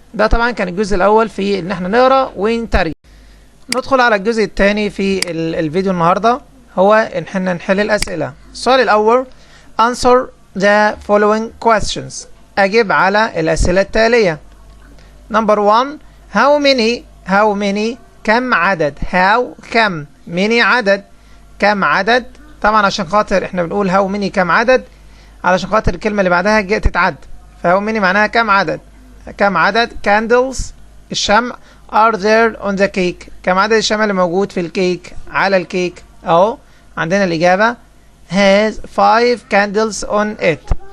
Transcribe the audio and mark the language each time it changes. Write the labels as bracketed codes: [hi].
[ar] ده طبعا كان الجزء الأول في إن احنا نقرأ ونترجم. ندخل على الجزء الثاني في الفيديو النهاردة هو إن احنا نحل الأسئلة. السؤال الأول [en] answer the following questions [ar] أجب على الأسئلة التالية. [en] number 1 how many [ar] كم عدد. كم many عدد كم عدد. طبعا عشان خاطر احنا بنقول [en] how many [ar] كم عدد علشان خاطر الكلمة اللي بعدها جاء تتعد فهو many معناها كم عدد. candles الشمع [en] are there on the cake [ar] كم عدد الشمع اللي موجود في الكيك على الكيك اهو عندنا الإجابة [en] has 5 candles on it.